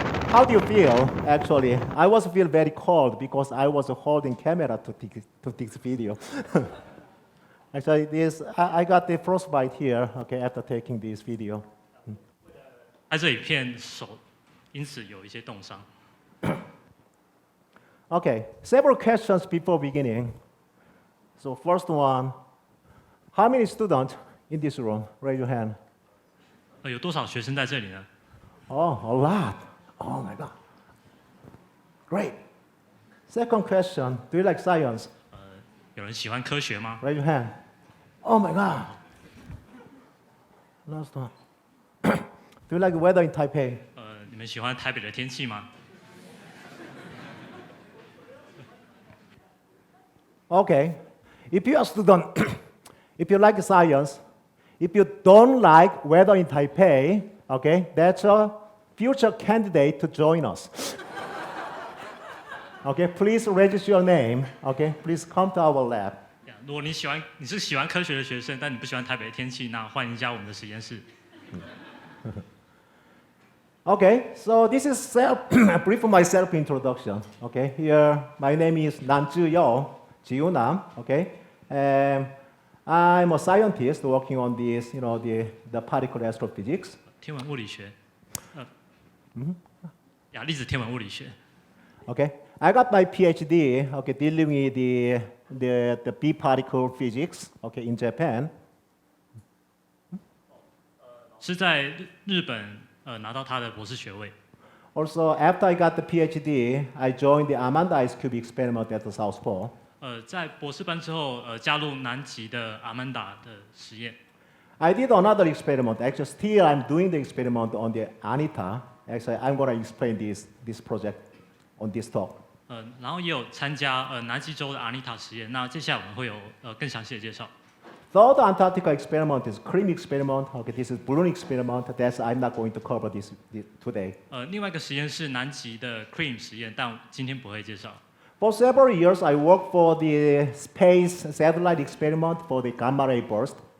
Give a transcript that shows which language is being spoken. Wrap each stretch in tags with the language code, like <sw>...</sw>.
<en>How do you feel, actually? I was feel very cold because I was holding camera to take this video. Actually, I got the frostbite here, okay, after taking this video.</en> <zh>在这里片手，因此有一些冻伤。</zh> <en>Okay, several questions before beginning. So first one, how many students in this room? Raise your hand.</en> <zh>有多少学生在这里呢？</zh> <en>Oh, a lot. Oh my God. Great. Second question, do you like science?</en> <zh>有人喜欢科学吗？</zh> <en>Raise your hand. Oh my God. Last one. Do you like the weather in Taipei?</en> <zh>你们喜欢台北的天气吗？</zh> <en>Okay. If you are a student, if you like science, if you don't like weather in Taipei, okay, that's a future candidate to join us. Okay, please register your name. Okay, please come to our lab.</en> <zh>如果你是喜欢科学的学生，但你不喜欢台北的天气，那欢迎加我们的实验室。</zh> <en>Okay, so this is a brief of my self-introduction. Okay, here my name is Nanju Yeo, Jiu Nam. Okay, and I'm a scientist working on this, the particle astrophysics.</en> <zh>天文物理学，粒子天文物理学。</zh> <en>Okay, I got my PhD. Okay, dealing with the B particle physics. Okay, in Japan.</en> <zh>是在日本拿到他的博士学位。</zh> <en>Also, after I got the PhD, I joined the Amanda ice cube experiment at the South Pole.</en> <zh>在博士班之后，加入南极的阿曼达的实验。</zh> <en>I did another experiment. Actually, still I'm doing the experiment on the Anita. Actually, I'm going to explain this project on this talk.</en> <zh>然后也有参加南极洲的阿尼塔实验。那接下来我们会有更详细的介绍。</zh> <en>Third Antarctica experiment is CREAM experiment. Okay, this is balloon experiment. That's I'm not going to cover this today.</en> <zh>另外一个实验是南极的 CREAM 实验，但今天不会介绍。</zh> <en>For several years, I worked for the space satellite experiment for the gamma ray burst.</en>